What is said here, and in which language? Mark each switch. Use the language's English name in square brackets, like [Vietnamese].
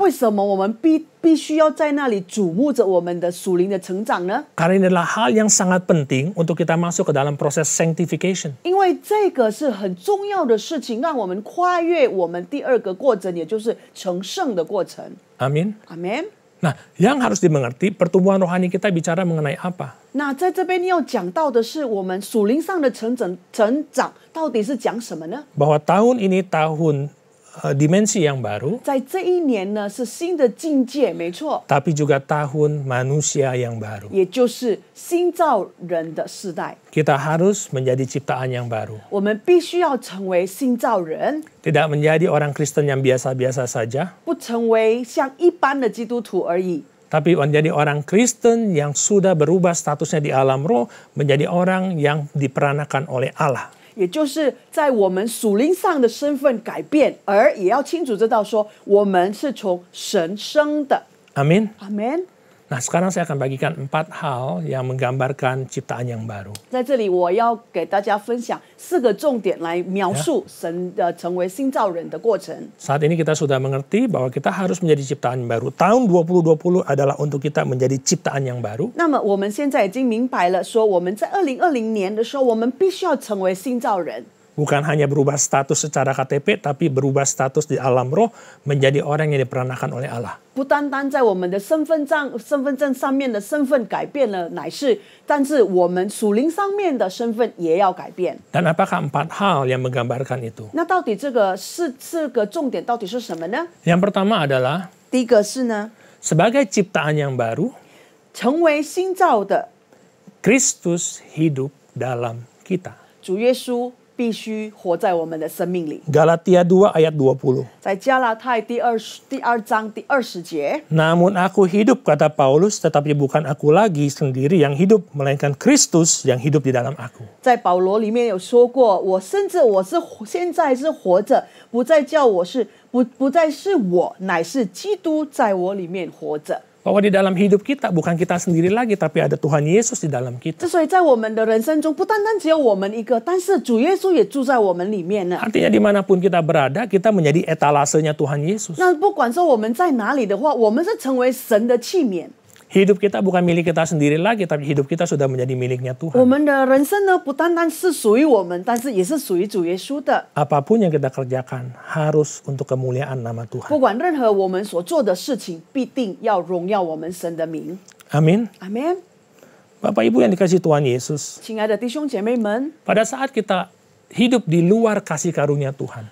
[Chinese] 为什么我们必须要在那里瞩目着我们的属灵的成长呢？ [Indonesian] Karena ini adalah hal yang sangat penting untuk kita masuk ke dalam proses sanctification. [Chinese] 因为这个是很重要的事情，让我们跨越我们第二个过程，也就是成圣的过程。 [Indonesian] Amin. [Chinese] Amen。 [Indonesian] Nah, yang harus dimengerti, pertumbuhan rohani kita bicara mengenai apa? [Chinese] 那在这边要讲到的是，我们属灵上的成长到底是讲什么呢？ [Indonesian] Bahwa tahun ini tahun dimensi yang baru, [Chinese] 在这一年呢，是新的境界，没错， [Indonesian] tapi juga tahun manusia yang baru. [Chinese] 也就是新造人的世代。 [Indonesian] Kita harus menjadi ciptaan yang baru. [Chinese] 我们必须要成为新造人， [Indonesian] Tidak menjadi orang Kristen yang biasa-biasa saja, [Chinese] 不成为像一般的基督徒而已， [Indonesian] tapi menjadi orang Kristen yang sudah berubah statusnya di alam roh, menjadi orang yang diperanakan oleh Allah. [Chinese] 也就是在我们属灵上的身份改变，而也要清楚知道说，我们是从神生的。 [Indonesian] Amin. [Chinese] Amen。 [Indonesian] Nah, sekarang saya akan bagikan 4 hal yang menggambarkan ciptaan yang baru. [Chinese] 在这里，我要给大家分享4个重点来描述神的成为新造人的过程。 [Indonesian] Saat ini kita sudah mengerti bahwa kita harus menjadi ciptaan yang baru. Tahun 2020 adalah untuk kita menjadi ciptaan yang baru. [Chinese] 那么我们现在已经明白了，说我们在2020年的时候，我们必须要成为新造人。 [Indonesian] Bukan hanya berubah status secara KTP, tapi berubah status di alam roh menjadi orang yang diperanakan oleh Allah. [Chinese] 不单单在我们的身份证上面的身份改变了，但是我们属灵上面的身份也要改变。 [Indonesian] Dan apakah 4 hal yang menggambarkan itu? [Chinese] 那到底这个四个重点到底是什么呢？ [Indonesian] Yang pertama adalah [Chinese] 第一个是呢， [Indonesian] sebagai ciptaan yang baru, [Chinese] 成为新造的 [Indonesian] Kristus hidup dalam kita. [Chinese] 主耶稣必须活在我们的生命里。 [Indonesian] Galatia 2 ayat 20. [Chinese] 在加拉太第二章第20节， [Indonesian] Namun aku hidup, kata Paulus, tetapi bukan aku lagi sendiri yang hidup, melainkan Kristus yang hidup di dalam aku. [Chinese] 在保罗里面有说过，我现在是活着，不再是我，乃是基督在我里面活着。 [Indonesian] Bahwa di dalam hidup kita bukan kita sendiri lagi, tapi ada Tuhan Yesus di dalam kita. [Chinese] 所以在我们的人生中，不单单只有我们一个，但是主耶稣也住在我们里面呢。 [Indonesian] Artinya dimanapun kita berada, kita menjadi etalasenya Tuhan Yesus. [Chinese] 那不管说我们在哪里的话，我们是成为神的器皿。 [Indonesian] Hidup kita bukan milik kita sendiri lagi, tapi hidup kita sudah menjadi miliknya [Chinese] 我 [Indonesian] Tuhan. [Chinese] 们的人生呢，不单单是属于我们，但是也是属于主耶稣的。 [Indonesian] Apapun yang kita kerjakan harus untuk kemuliaan nama [Chinese] 不 [Indonesian] Tuhan. [Chinese] 管任何我们所做的事情，必定要荣耀我们神的名。 [Indonesian] Amin. [Chinese] Amen。 [Indonesian] Bapak Ibu yang dikasih Tuhan Yesus, [Chinese] 亲爱的弟兄姐妹们， [Indonesian] pada saat kita hidup di luar kasih karunia Tuhan,